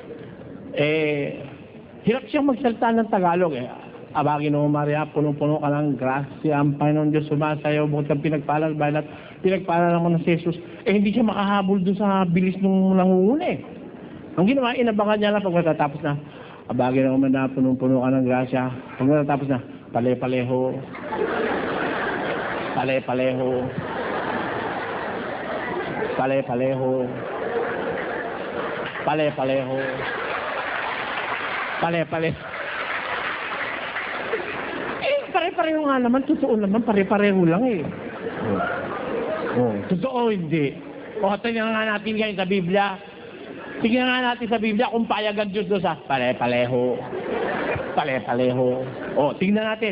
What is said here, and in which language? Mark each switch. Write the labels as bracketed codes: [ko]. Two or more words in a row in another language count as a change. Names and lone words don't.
[tl] Hirap siyang magsalita ng Tagalog Abagin mo Maria, punong-puno ka ng grasya, ang Panginoon Diyos sumasayaw, bukod kang pinagpala, balat, pinagpala naman ng Jesus. Hindi siya makahabol dun sa bilis nung nangunguna Ang ginawa, inabangan niya lang pag matatapos na. Abagin mo Maria, punong-puno ka ng grasya, pag matatapos na, pale-paleho, pale-paleho, pale-paleho, pale-paleho, pale-paleho. Pare-pareho nga naman, totoo naman, pare-pareho lang Totoo, hindi. Tingnan nga natin ngayon sa Biblia. Tingnan nga natin sa Biblia kung payag ang Diyos doon sa pare-pareho. Pare-pareho. Tingnan natin.